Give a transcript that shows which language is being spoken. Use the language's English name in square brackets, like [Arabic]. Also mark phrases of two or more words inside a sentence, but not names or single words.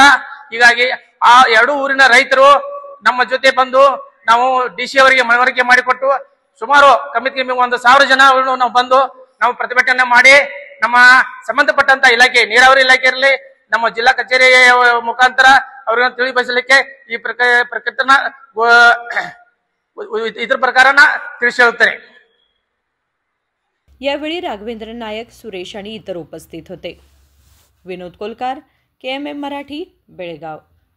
[Kannada] ಹೀಗಾಗಿ ಆ 2 ಊರಿನ ರೈತರು ನಮ್ಮ ಜೊತೆ ಬಂದು ನಾವು DC ಅವರಿಗೆ ಮನವರಿಕೆ ಮಾಡಿಕೊಟ್ಟು ಸುಮಾರು ಕಮ್ಮಿ 1,000 ಜನ ನಾವು ಬಂದು ನಾವು ಪ್ರತಿಭಟನೆ ಮಾಡಿ ನಮ್ಮ ಸಂಬಂಧಪಟ್ಟಂತ ಇಲಾಖೆ ನೀರಾವರಿ ಇಲಾಖೆ ಇರಲಿ ನಮ್ಮ ಜಿಲ್ಲಾ ಕಚೇರಿ ಮುಖಾಂತರ ಅವ್ರನ್ನ ತಿಳಿಬಯಸಲಿಕ್ಕೆ ಈ ಪ್ರಕೃತನ [Marathi] इतर प्रकारांना [Kannada] ತಿಳಿಸಿ ಹೇಳುತ್ತೇನೆ। [Marathi] यावेळी राघवेंद्र नायक, सुरेश आणि इतर उपस्थित होते। विनोद कोलकार, KMM मराठी, बेळगाव।